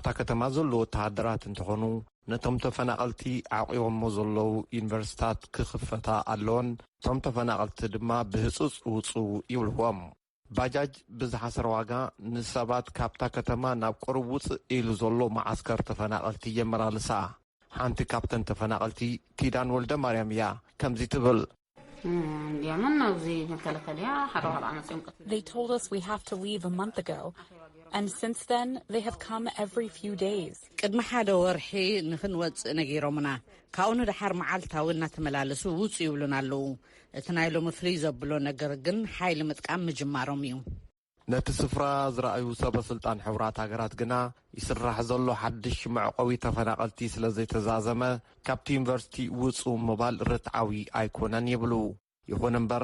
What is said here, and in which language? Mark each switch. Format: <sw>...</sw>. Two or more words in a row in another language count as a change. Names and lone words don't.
<ti>ከተማ ዘለዉ ወተሃደራት እንትኾኑ ነቶም ተፈናቐልቲ ዓቂቦሞ ዘለዉ ዩኒቨርሲታት ክኽፈታ ኣለዎን፣ እቶም ተፈናቐልቲ ድማ ብህፁፅ ውፁ ይብልዎም። ባጃጅ ብዝሓሰረ ዋጋ ንሰባት ካብታ ከተማ ናብ ቁሩብ ውፅእ ኢሉ ዘሎ ማዓስከር ተፈናቐልቲ የመላልሳ። ሓንቲ ካብተን ተፈናቐልቲ ኪዳን ወልደ ማርያም እያ ከምዚ ትብል</ti> <en>They told us we have to leave a month ago, and since then they have come every few days.</en> <ti>ቅድሚ ሓደ ወርሒ ንኽንወፅእ ነጊሮምና ካብኡ ንድሓር መዓልታዊ እናተመላለሱ ውፁ ይብሉን ኣለዉ። እቲ ናይ ሎሚ ፍልይ ዘብሎ ነገር ግን ሓይሊ ምጥቃም ምጅማሮም እዩ። ነቲ ስፍራ ዝረኣዩ ሰበስልጣን ሕቡራት ሃገራት ግና ይስራሕ ዘሎ ሓድሽ መዕቆቢ ተፈናቐልቲ ስለ ዘይተዛዘመ ካብቲ ዩኒቨርሲቲ ውፁ ምባል ርትዓዊ ኣይኮነን ይብሉ። ይኹን እምበር</ti>